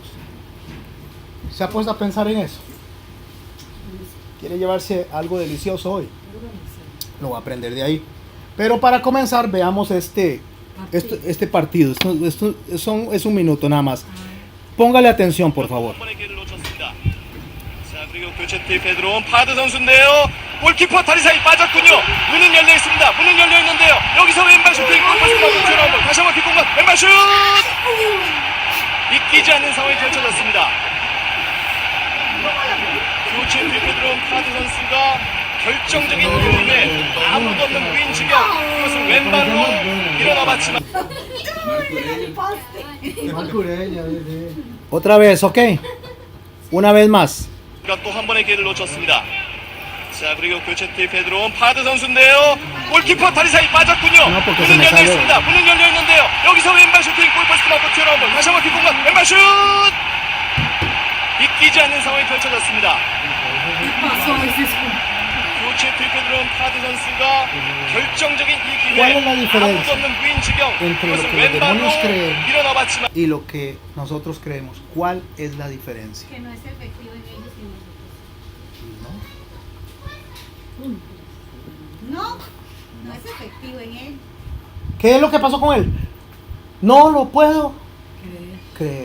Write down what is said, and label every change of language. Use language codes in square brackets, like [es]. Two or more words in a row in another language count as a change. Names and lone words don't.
[es] ¿Se ha puesto a pensar en eso? ¿Quiere llevarse algo delicioso hoy? Lo va a aprender de ahí. Pero para comenzar, veamos este partido. Esto es un minuto nada más. Póngale atención, por favor. [ko] 자, 그리고 교체 투입에 들어온 파드 선수인데요. 골키퍼 다리 사이 빠졌군요. 문은 열려 있습니다. 문은 열려 있는데요. 여기서 왼발 슈팅 골퍼스가 튀어나온 다시 한번 뒷공간 왼발 슛! 믿기지 않는 상황이 펼쳐졌습니다. 교체 투입에 들어온 파드 선수가 결정적인 흐름에 아무도 없는 무인 지경, 그것을 왼발로 밀어넣어봤지만 [es] Otra vez, ¿ok? Una vez más. [ko] 또 한 번의 기회를 놓쳤습니다. 자, 그리고 교체 투입에 들어온 파드 선수인데요. 골키퍼 다리 사이 빠졌군요. 문은 열려 있습니다. 문은 열려 있는데요. 여기서 왼발 슈팅 골퍼스가 맞고 튀어나온 볼 다시 한번 뒷공간 왼발 슛! 믿기지 않는 상황이 펼쳐졌습니다. 교체 투입에 들어온 파드 선수가 결정적인 이 [es] ¿Cuál es la [ko] 기회에 [es] diferencia [ko] 아무도 없는 무인 지경, [es] entre lo [ko] 그것을 [es] que los [ko] 왼발로 [es] demonios creen [ko] 밀어넣어봤지만 [es] y lo que nosotros creemos? ¿Cuál es la diferencia? Que no es efectivo en ellos y nosotros. No es efectivo en él. ¿Qué es lo que pasó con él? No lo puedo creer.